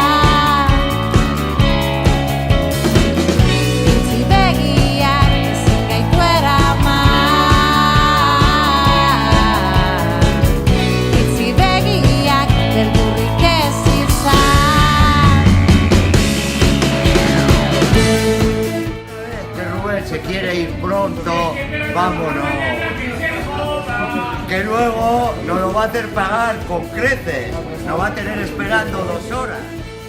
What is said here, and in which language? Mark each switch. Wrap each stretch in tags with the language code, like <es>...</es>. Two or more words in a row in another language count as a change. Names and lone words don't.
<eu>Itxi begiak ezin gaitu eraman, itxi begiak beldurrik ez izan.</eu> <es>Que Rubén se quiere ir pronto, vámonos. Que luego nos lo va a hacer pagar con creces. Nos va a tener esperando 2 horas.</es>